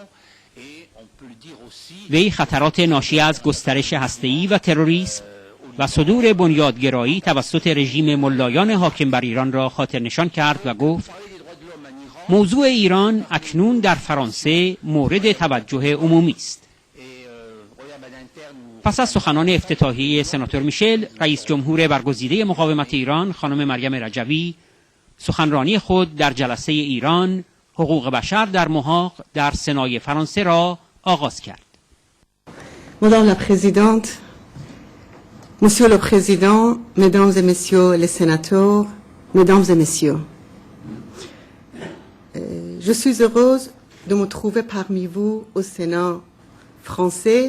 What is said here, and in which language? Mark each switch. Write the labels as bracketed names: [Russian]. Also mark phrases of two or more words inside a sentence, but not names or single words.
[Persian] وی خطرات ناشی از گسترش هسته‌ای و تروریسم و صدور بنیادگرایی توسط رژیم ملایان حاکم بر ایران را خاطر نشان کرد و گفت موضوع ایران اکنون در فرانسه مورد توجه عمومی است. پس از سخنان افتتاحیه سناتور میشل، رئیس جمهور برگزیده مقاومت ایران خانم مریم رجوی سخنرانی خود در جلسه ایران حقوق بشر در محاق در سنای فرانسه را آغاز کرد. [French] Madame la Présidente, Monsieur le Président, Mesdames et Messieurs les sénateurs, Mesdames et Messieurs, je suis heureuse de me trouver parmi vous au Sénat français.